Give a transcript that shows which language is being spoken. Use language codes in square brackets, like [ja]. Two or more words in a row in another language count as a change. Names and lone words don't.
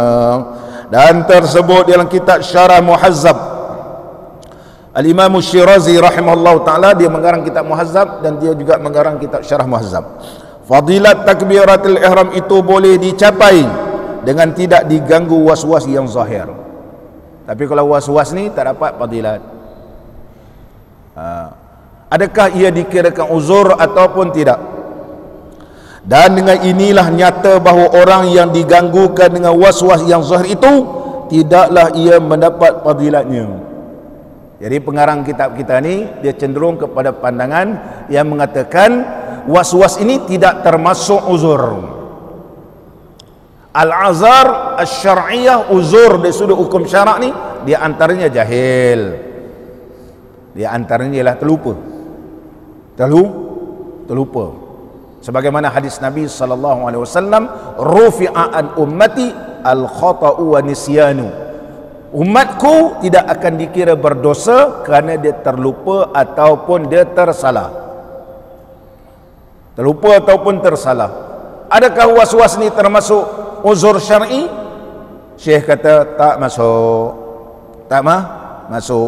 [ms] Dan tersebut dalam kitab Syarah Muhazzab, Al-Imam Syirazi rahimahullah ta'ala, dia mengarang kitab Muhazzab dan dia juga mengarang kitab Syarah Muhazzab. Fadilat takbiratul ihram itu boleh dicapai dengan tidak diganggu was-was yang zahir. Tapi kalau was-was ni tak dapat fadilat. Adakah ia dikirakan uzur ataupun tidak? Dan dengan inilah nyata bahawa orang yang diganggukan dengan was-was yang zahir itu tidaklah ia mendapat fadilatnya. Jadi pengarang kitab kita ni dia cenderung kepada pandangan yang mengatakan was-was ini tidak termasuk uzur. [ar] الأعذار الشرعية, [ms] uzur dari sudut hukum syarak ni, dia antaranya jahil, dia antaranya ialah terlupa. Sebagaimana hadis Nabi [ar] صلى الله عليه وسلم، رفع عن أمتي الخطأ والنسيان. [ms] Umatku tidak akan dikira berdosa kerana dia terlupa ataupun dia tersalah. Terlupa ataupun tersalah. Adakah was-was ni termasuk uzur syar'i? Syekh kata tak masuk. Tak masuk.